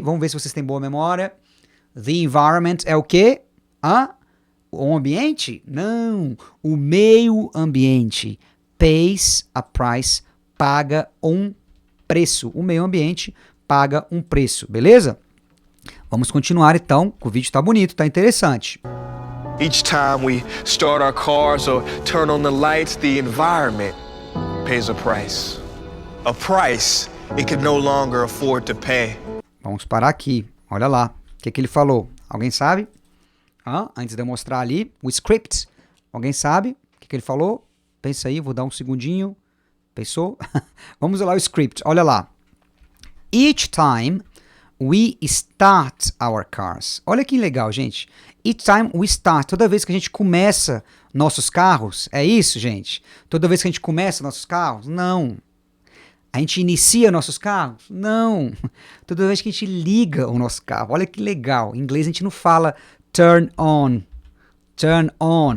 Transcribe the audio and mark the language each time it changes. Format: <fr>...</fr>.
<pt>Vamos ver se vocês têm boa memória.</pt> <en>The environment</en> <pt>é o quê? O ambiente? Não, o meio ambiente.</pt> <en>Pays a price,</en> <pt>paga um preço. O meio ambiente paga um preço, beleza? Vamos continuar então, o vídeo tá bonito, tá interessante.</pt> <en>Each time we start our cars or turn on the lights, the environment pays a price. A price it can no longer afford to pay.</en> <pt>Vamos parar aqui, olha lá, o que ele falou? Alguém sabe? Antes de eu mostrar ali, o script, alguém sabe o que ele falou? Pensa aí, vou dar um segundinho. Pensou? Vamos lá o script, olha lá.</pt> <en>Each time we start our cars.</en> <pt>Olha que legal, gente.</pt> <en>Each time we start.</en> <pt>Toda vez que a gente começa nossos carros. É isso, gente? Toda vez que a gente começa nossos carros? Não. A gente inicia nossos carros? Não. Toda vez que a gente liga o nosso carro. Olha que legal. Em inglês a gente não fala turn on. Turn on.</pt>